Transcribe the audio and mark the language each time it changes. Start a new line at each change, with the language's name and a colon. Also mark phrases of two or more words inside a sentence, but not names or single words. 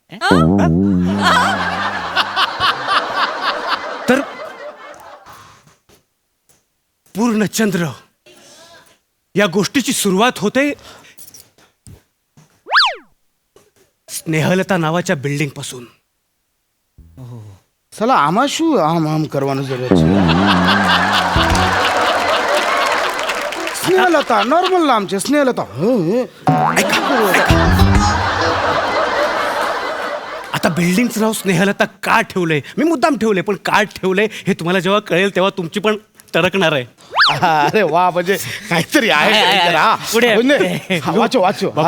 Marathi: तर पूर्णचंद्र या गोष्टीची सुरुवात होते स्नेहलता नावाच्या बिल्डिंग पासून.
Gujarati: સલા આમાં શું આમ આમ કરવાનું જરૂર છે. સ્નેહલતા નોર્મલ નામ છે સ્નેહલતા.
Marathi: आता बिल्डिंगचं नाव स्नेहलता का ठेवलंय, मी मुद्दाम ठेवलंय, पण का ठेवलंय हे तुम्हाला जेव्हा कळेल तेव्हा तुमची पण टरकणार आहे. अरे वा म्हणजे काहीतरी आहे आहे, काहीतरी, हा. पुढे. म्हणजे, हा,
Gujarati: વાંચો વાંચો હા.